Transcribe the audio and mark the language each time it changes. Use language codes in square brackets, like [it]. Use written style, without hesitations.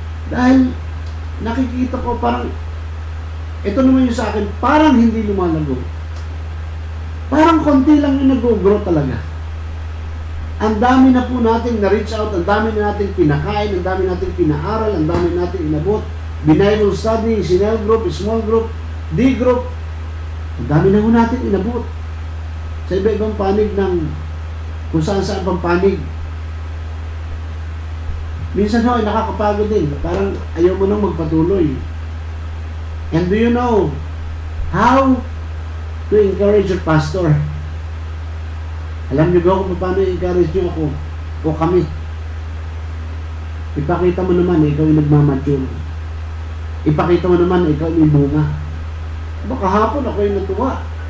[tl] Dahil nakikita ko parang, ito naman yung sa akin, parang hindi lumalago. Parang konti lang yung nag-grow talaga. Ang dami na po nating na-reach out, ang dami na nating pinakain, ang dami nating pinaaral, ang dami nating inabot. Bible study, sinel group, small group, D group. Ang dami na po natin inabot. Sa iba-ibang panig ng kung saan-saan pang panig. Minsan ho, ay nakakapagod din. Parang ayaw mo nang magpatuloy. [en] And do you know how to encourage your pastor? [tl] Alam niyo ba kung paano i-encourage niyo ako o kami? Ipakita mo naman ikaw yung nagmamature. Ipakita mo naman ikaw yung bunga. Baka hapon ako yung natuwa.